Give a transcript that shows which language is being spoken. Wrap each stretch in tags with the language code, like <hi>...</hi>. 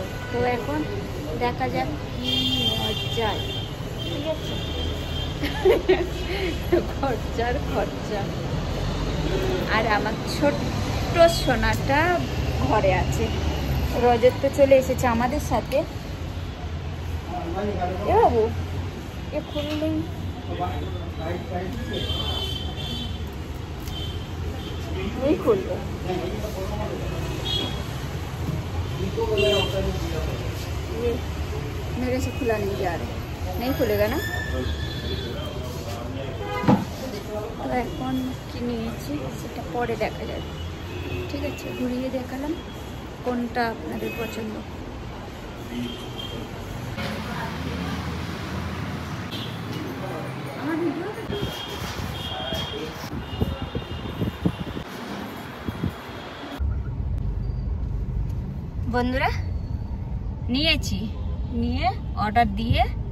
<bn>তো এখন দেখা যাক কি যায়, ঠিক আছে? খরচার খরচা। আর আমার ছোট্ট সোনাটা ঘরে আছে, রজত তো চলে এসেছে আমাদের সাথে। এ বাবু এ খুললেই</bn> <hi>नहीं खोल ये मेरे से खुला नहीं जा रहा, नहीं खुलेगा ना।</hi> <bn>তো এখন কি নিয়েছি সেটা পরে দেখা যাবে, ঠিক আছে? ঘুরিয়ে দেখালাম কোনটা আপনাদের পছন্দ। আমার ভিডিও বন্ধুরা নিয়েছি, নিয়ে অর্ডার দিয়ে</bn>